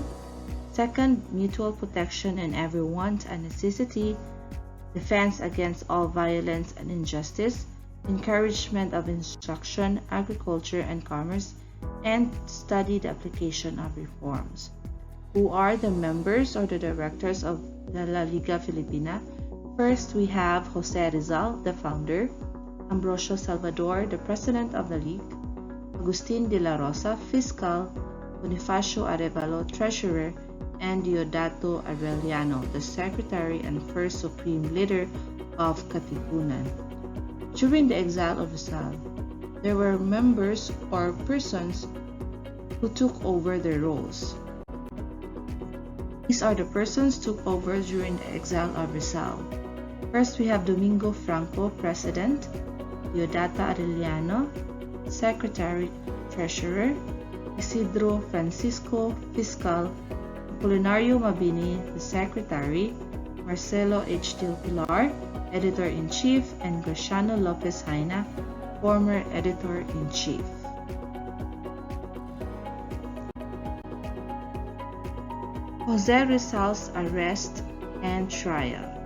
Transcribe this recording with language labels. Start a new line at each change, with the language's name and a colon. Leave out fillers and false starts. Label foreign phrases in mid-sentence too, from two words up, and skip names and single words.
English: Second, mutual protection in every want and necessity, defense against all violence and injustice, encouragement of instruction, agriculture, and commerce, and study the application of reforms. Who are the members or the directors of the La Liga Filipina? First, we have Jose Rizal, the founder, Ambrosio Salvador, the president of the League, Agustin de la Rosa, fiscal, Bonifacio Arevalo, treasurer, and Diodato Arellano, the secretary and first supreme leader of Katipunan. During the exile of Rizal, there were members or persons who took over their roles. These are the persons took over during the exile of Rizal. First, we have Domingo Franco, president, Diodato Arellano, secretary, treasurer, Isidro Francisco, fiscal, Apolinario Mabini, the secretary, Marcelo H. Del Pilar, editor-in-chief, and Graciano Lopez Haina, former editor-in-chief. Jose Rizal's arrest and trial.